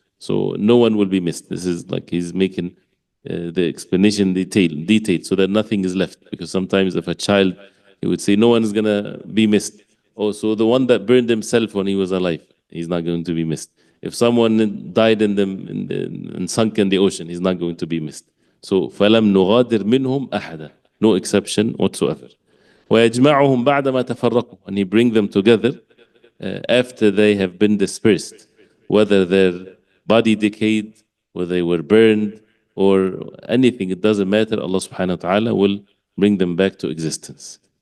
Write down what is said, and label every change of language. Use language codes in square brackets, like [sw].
[en] So no one will be missed. This is like he's making the explanation detailed so that nothing is left. Because sometimes if a child, he would say no one is going to be missed. Oh, so the one that burned himself when he was alive, he's not going to be missed. If someone died and sunk in the ocean, he's not going to be missed. [ar] So فَلَمْ نُغَادِرْ مِنْهُمْ أَحَدًا. [en] No exception whatsoever. [ar] وَيَجْمَعُهُمْ بَعْدَ مَا تَفَرَّقُوا. [en] And he bring them together after they have been dispersed, whether their body decayed, whether they were burned, or anything, it doesn't matter. Allah subhanahu wa ta'ala will bring them back to existence.